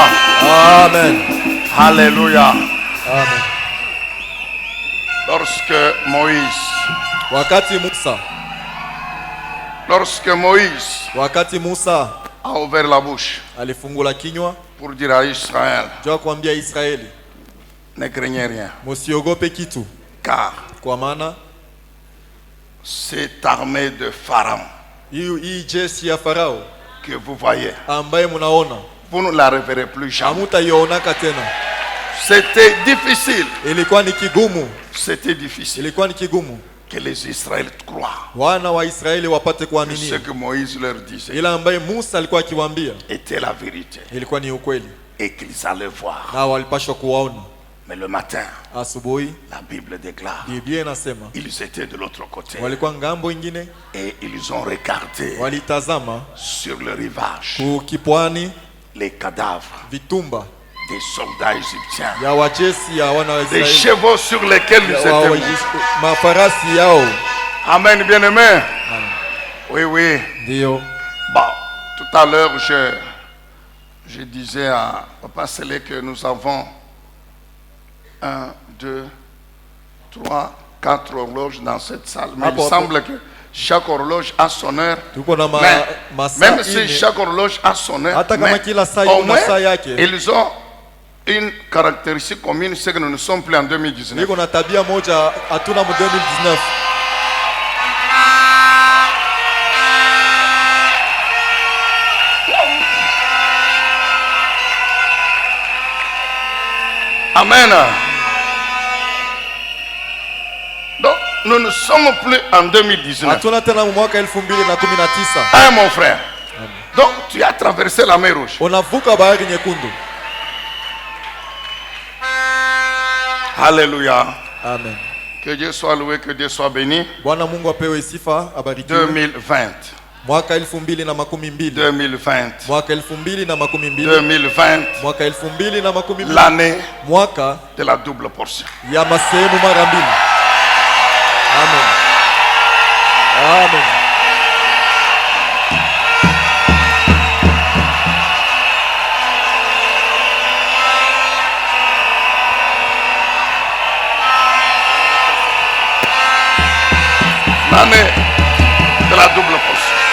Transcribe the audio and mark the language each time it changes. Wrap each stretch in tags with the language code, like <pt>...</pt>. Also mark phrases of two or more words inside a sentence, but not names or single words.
<fr>Amen. Alléluia. Amen. Lorsque</fr> <sw>Wakati Musa</sw> <fr>a ouvert la bouche</fr> <sw>alifungula kinywa</sw> <fr>pour dire à Israël,</fr> <sw>juu ya kuambia Israeli,</sw> <fr>ne craignez rien,</fr> <sw>musiogope kitu,</sw> <fr>car</fr> <sw>kwa maana</sw> <fr>cette armée de Pharaon</fr> <sw>hii jeshi ya Farao</sw> <fr>que vous voyez,</fr> <sw>ambaye munaona</sw> <fr>vous ne la reverrez plus jamais.</fr> <sw>hamutaionaka tena.</sw> <fr>C'était difficile.</fr> <sw>Ilikuwa ni kigumu,</sw> <fr>C'était difficile</fr> <sw>ilikuwa ni kigumu</sw> <fr>que les Israélites croient</fr> <sw>wana wa Israeli wapate</sw> <fr>que ce</fr> <sw>kuamini</sw> <fr>que Moïse leur disait</fr> <sw>ila ambaye Musa alikuwa akiwaambia</sw> <fr>était la vérité</fr> <sw>ilikuwa ni ukweli,</sw> <fr>et qu'ils allaient voir.</fr> <sw>na walipashwa kuwaona.</sw> <fr>Mais le matin,</fr> <sw>Asubuhi</sw> <fr>la Bible déclare,</fr> <sw>Biblia inasema</sw> <fr>ils étaient de l'autre côté</fr> <sw>walikuwa ngambo ingine,</sw> <fr>et ils ont regardé</fr> <sw>walitazama</sw> <fr>sur le rivage</fr> <sw>kukipwani</sw> <fr>les cadavres</fr> <sw>vitumba</sw> <fr>des soldats égyptiens,</fr> <sw>ya wajesi ya wana wa</sw> <fr>des</fr> <sw>Israeli,</sw> <fr>chevaux sur lesquels ils étaient morts.</fr> <sw>mafarasi yao.</sw> <fr>Amen, bien-aimé. Oui, oui.</fr> <sw>Ndio</sw> <fr>Bon, tout à l'heure, je disais à Papa Sélé que nous avons 1, 2, 3, 4 horloges dans cette salle. Mais il semble que chaque horloge a son heure.</fr> <sw>tuko na</sw> <fr>Mais</fr> <sw>masaa</sw> <fr>même si</fr> <sw>ine,</sw> <fr>chaque horloge a son heure,</fr> <sw>hata kama</sw> <fr>mais</fr> <sw>kila saa</sw> <fr>au</fr> <sw>ina</sw> <fr>moins,</fr> <sw>saa yake,</sw> <fr>ils ont une caractéristique commune, c'est que nous ne sommes plus en 2019.</fr> <sw>niko na tabia moja hatuna mu 2019.</sw> <fr>Amen. Donc, nous ne sommes plus en 2019.</fr> <sw>Hatuna tena mu mwaka 2019.</sw> <fr>Hein, mon frère? Donc, tu as traversé la mer Rouge.</fr> <sw>Unavuka bahari nyekundu.</sw> <fr>Alléluia. Amen. Que Dieu soit loué, que Dieu soit béni.</fr> <sw>Bwana Mungu apewe sifa, abarikiwe.</sw> <fr>2020.</fr> <sw>Mwaka 2012.</sw> <fr>2020.</fr> <sw>Mwaka 2012.</sw> <fr>2020.</fr> <sw>Mwaka 2012.</sw> <fr>L'année</fr> <sw>Mwaka</sw> <fr>de la double portion.</fr> <sw>ya masehemu mara mbili.</sw> <fr>Amen. Amen. L'année de la double portion.</fr>